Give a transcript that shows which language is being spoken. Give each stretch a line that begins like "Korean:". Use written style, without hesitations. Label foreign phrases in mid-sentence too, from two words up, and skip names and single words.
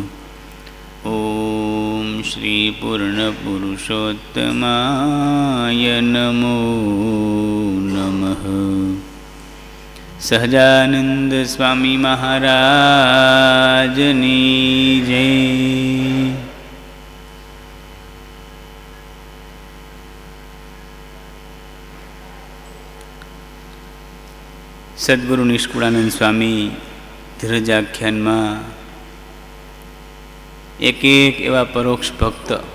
Sanskrit: ॐ श्री पूर्णपुरुषोत्तमाय नमो नमः।
Gujarati: સહજાનંદ સ્વામી મહારાજની જય। સદગુરુ નિષ્કુળાનંદ સ્વામી ધીરજાખ્યાનમાં એક એવા પરોક્ષ ભક્ત